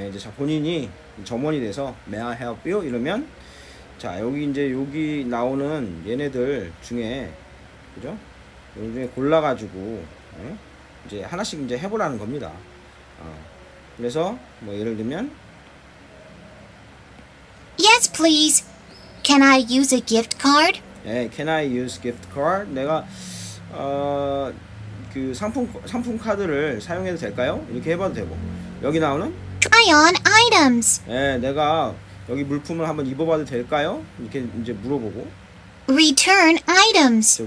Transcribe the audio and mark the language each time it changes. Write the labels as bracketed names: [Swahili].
[Korean] 이제 자, 본인이 점원이 돼서 [English] May I help you? [Korean] 이러면 자, 여기 나오는 얘네들 중에 그죠? 여기 중에 골라가지고 이제 하나씩 이제 해보라는 겁니다. 그래서 뭐 예를 들면 [English] Yes, please. Can I use a gift card? [Korean] 예, [English] can I use gift card? [Korean] 내가 그 상품 카드를 사용해도 될까요? 이렇게 해봐도 되고 여기 나오는 [English] Try on items. [Korean] 예, 내가 여기 물품을 한번 입어봐도 될까요? 이렇게 이제 물어보고 [English] Return items.